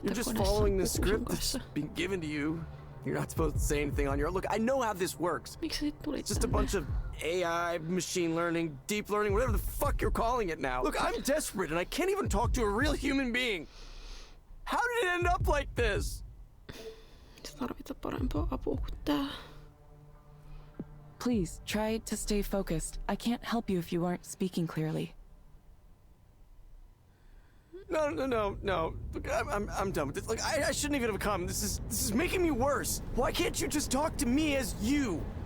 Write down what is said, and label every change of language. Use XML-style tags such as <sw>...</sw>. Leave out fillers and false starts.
<en>You're just following the script that's been given to you. You're not supposed to say anything on your own. Look, I know how this works.</en> <fi>Miksi sä tulit</fi> <en>It's just a bunch of AI, machine learning, deep learning, whatever the fuck you're calling it now. Look, I'm desperate and I can't even talk to a real human being. How did it end up like this?</en> <fi>Sä tarvitset parempaa apua kuin tää.</fi> <en>Please, try to stay focused. I can't help you if you aren't speaking clearly. No. Look, I'm done with this. Like, I shouldn't even have come. This is making me worse. Why can't you just talk to me as you?</en>